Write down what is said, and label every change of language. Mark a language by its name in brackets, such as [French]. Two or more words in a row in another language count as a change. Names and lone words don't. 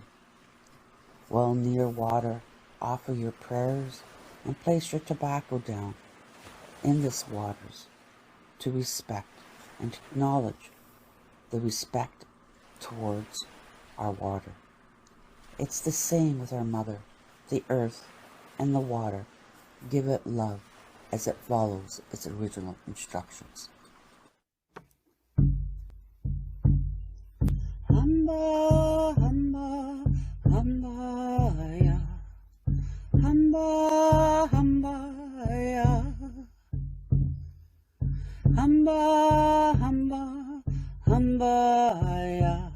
[English] While near water, offer your prayers and place your tobacco down in this waters to respect and to acknowledge the respect towards our water. It's the same with our mother, the earth, and the water. Give it love as it follows its original instructions. [Zulu] Hamba, hamba, hamba, ya. Hamba, hamba, ya. Hamba, hamba, hamba, ya.